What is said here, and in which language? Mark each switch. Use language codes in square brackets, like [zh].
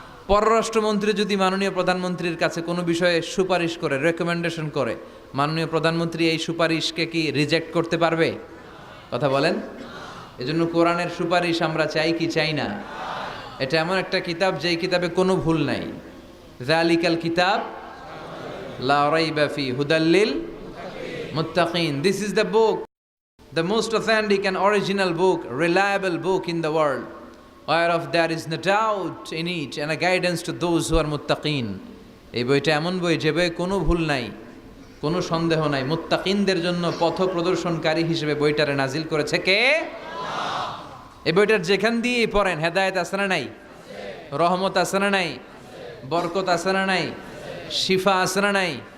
[bn] পররাষ্ট্রমন্ত্রী যদি মাননীয় প্রধানমন্ত্রীর কাছে কোনো বিষয়ে সুপারিশ করে, রেকমেন্ডেশন করে, মাননীয় প্রধানমন্ত্রী এই সুপারিশকে কি রিজেক্ট করতে পারবে? কথা বলেন। এজন্য কোরআনের সুপারিশ আমরা চাই কি চাই না? এটা এমন একটা কিতাব যেই কিতাবে কোনো ভুল নাই। [ar] যালিকাল কিতাব লা রাইবা ফি হুদাল লিল মুত্তাকিন। [en] This is the book, the most authentic and original book, reliable book in the world, whereof there is no doubt in it and a guidance to those who are muttaqin. [bn] এই বইটা এমন বই যে বইয়ে কোনো ভুল নাই, কোনো সন্দেহ নাই। মুত্তাকিনদের জন্য পথ প্রদর্শনকারী হিসেবে বইটারে নাজিল করেছে কে? আল্লাহ। এই বইটার যেখান দিয়ে পড়েন হেদায়েত আছে না নাই? রহমত আছে না নাই? বরকত আছে না নাই? শিফা আছে না নাই?